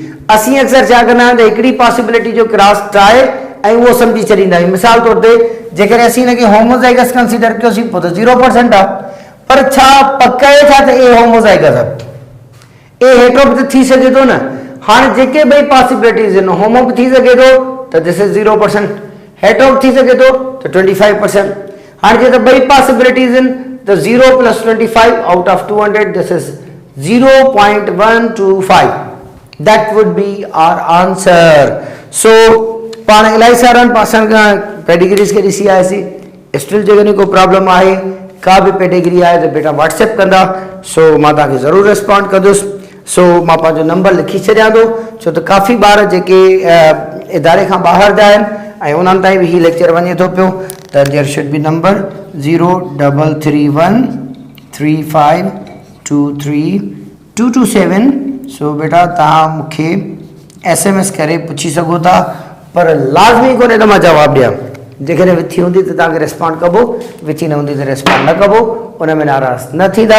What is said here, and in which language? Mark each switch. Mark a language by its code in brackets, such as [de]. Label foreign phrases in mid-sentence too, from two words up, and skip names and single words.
[sd] असीं अक्सर छा कंदा आहियूं त हिकिड़ी पॉसिबिलिटी जो क्रॉस ठाहे ऐं उहो सम्झी छॾींदा आहियूं। मिसाल तौर ते जेकॾहिं असीं हिनखे होमोज़ाइगस कंसीडर कयोसीं पोइ त 0% आहे, पर छा पक आहे छा त ए होमोज़ाइगस आहे? ए हेठो बि त थी सघे थो न। हाणे जेके ॿई पॉसिबिलिटीज़ आहिनि, होमो बि थी सघे थो त [en] this is [sd] 0%, हेठो बि थी सघे थो त 25%। हाणे जे त ॿई पॉसिबिलिटीज़ आहिनि त 0 + 25 [en] out of [sd] 200 [en] this is [sd] 0.125। [en] that would be our answer. [sd] सो पाण इलाही सारनि पासनि खां पेडिग्रीज़ खे ॾिसी आयासीं। स्टिल जेकॾहिं को प्रॉब्लम आहे, का बि पेडिग्री आहे त बेटा व्हाट्सएप कंदा, सो मां तव्हांखे ज़रूरु रिस्पॉन्ड कंदुसि। सो मां पंहिंजो नंबर लिखी छॾियां थो, छो त काफ़ी ॿार जेके इदारे खां ॿाहिरि जा आहिनि ऐं उन्हनि ताईं बि हीउ लेक्चर वञे थो पियो, त [en] there should be number [sd] 033135232227। सो बेटा तव्हां मूंखे SMS करे पुछी सघो था, पर लाज़मी कोन्हे त मां जवाबु ॾियां। जेकॾहिं विथी हूंदी त तव्हांखे रिस्पॉन्ड कबो, विथी न हूंदी त रिस्पॉन्ड न कबो, उन में नाराज़ न थींदा।